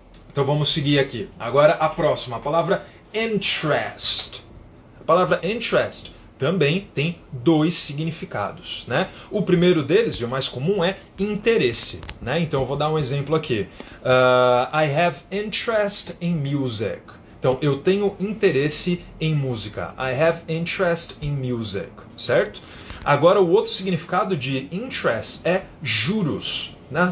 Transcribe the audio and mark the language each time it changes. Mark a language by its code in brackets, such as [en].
[pt] Então vamos seguir aqui. Agora a próxima, a palavra interest. A palavra interest também tem dois significados, né? O primeiro deles, e o mais comum, é interesse, né? Então eu vou dar um exemplo aqui. [en] I have interest in music. [pt] Então eu tenho interesse em música. [en] I have interest in music, certo? [pt] Agora o outro significado de interest é juros, né?